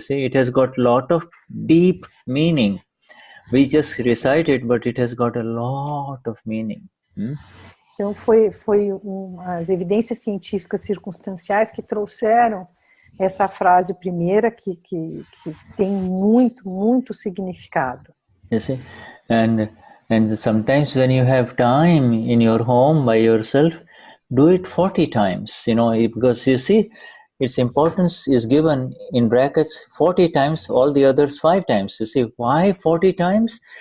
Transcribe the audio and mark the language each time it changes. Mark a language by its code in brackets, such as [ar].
[en] You see, it has got a lot of deep meaning. We just recite it, but it has got a lot of meaning. [pt] Então foi as evidências científicas circunstanciais que trouxeram essa frase primeira que tem muito significado. [en] You see, and sometimes when you have time in your home by yourself, do it 40 times, because you see, its importance is given in brackets 40 times, all the others 5 times. You see, why 40 times?